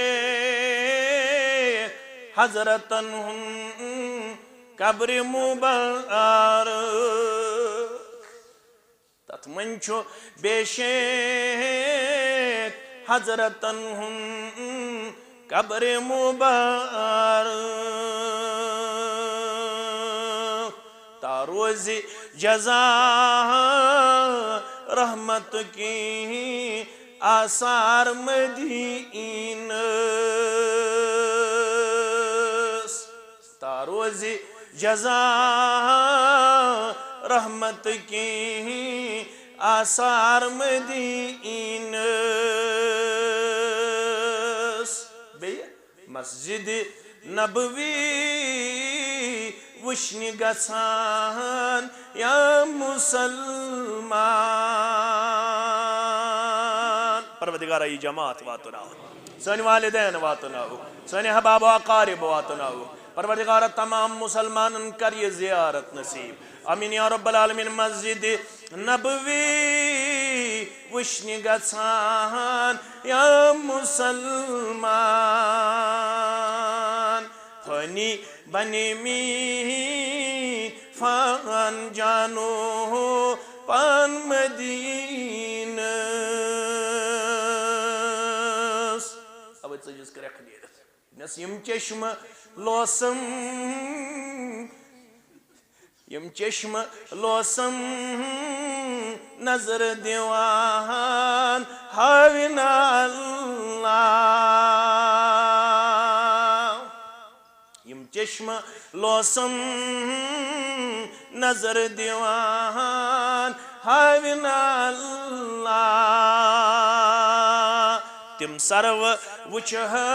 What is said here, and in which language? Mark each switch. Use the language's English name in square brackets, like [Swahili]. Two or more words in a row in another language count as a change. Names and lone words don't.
[Kashmiri] شیخ حضرتن ہُنٛد قبر مبارک تتھ منٛز چھُ بے شیخ حضرتن ہُنٛد قبر مبارک [Urdu] تا روزِ جزا رحمت کی آثار مدینہ تا روز جزا رحمت کی آثار مدینہ [Kashmiri] بیٚیہِ مسجد نبوی وٕچھنہِ گژھان یا مسلمان پروردگارا یہ جماعت واتناو سٲنۍ والدین واتناو سٲنۍ احباب و اقارب واتناو پروردگارا تمام مسلمانن کر یہ زیارت نصیب [Arabic] آمین یا رب العالمین [Kashmiri] مسجد نبوی وٕچھنہِ گژھان یا مسلمان فانی بنے می فان جانو پان مدینہ اب ژٕ کرٛٮ۪کھ نیٖرِتھ نس یم چشمہ لوسم یم چشمہ لوسم نظر دیوان ہاونا اللہ یم چشمہ لوسم نظر دیوان ہاونا اللہ تم سرو وچھت